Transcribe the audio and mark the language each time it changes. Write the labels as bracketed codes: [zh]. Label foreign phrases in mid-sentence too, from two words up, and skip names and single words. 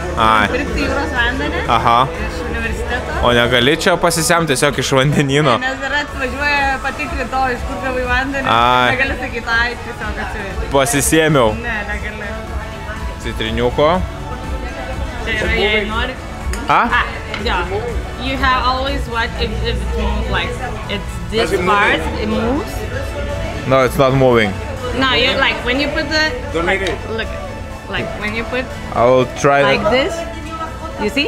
[lt] Pirkti jūros vandenį iš universiteto. O negali čia pasisemti tiesiog iš vandenyno? Nes yra atvažiuoja patikrinti to, iš kur gavai vandenį. Negali sakyti, ai, tiesiog atsivežti. Pasisėmiau. Ne, negali. Citriniuko. Čia yra, jei nori. [en] Yeah. You have always watch if it moves like it's this part, it moves. No, it's not moving. No, you like when you put the look, like when you put I will try like this. You see?